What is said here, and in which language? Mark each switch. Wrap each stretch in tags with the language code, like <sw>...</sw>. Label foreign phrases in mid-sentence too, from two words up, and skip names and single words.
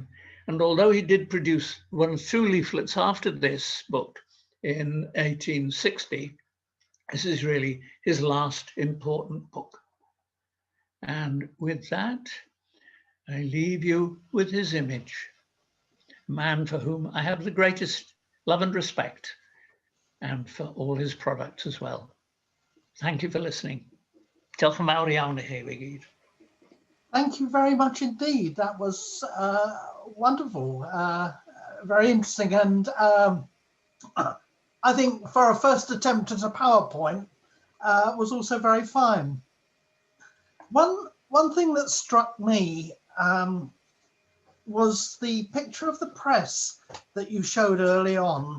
<en>And although he did produce 1 or 2 leaflets after this book in 1860, this is really his last important book. And with that, I leave you with his image, a man for whom I have the greatest love and respect, and for all his products as well. Thank you for listening.</en> <cy>Diolch yn fawr iawn I chi i gyd.</cy> <en>Thank you very much indeed. That was wonderful, very interesting, and I think for a first attempt at a PowerPoint was also very fine. One thing that struck me was the picture of the press that you showed early on.</en>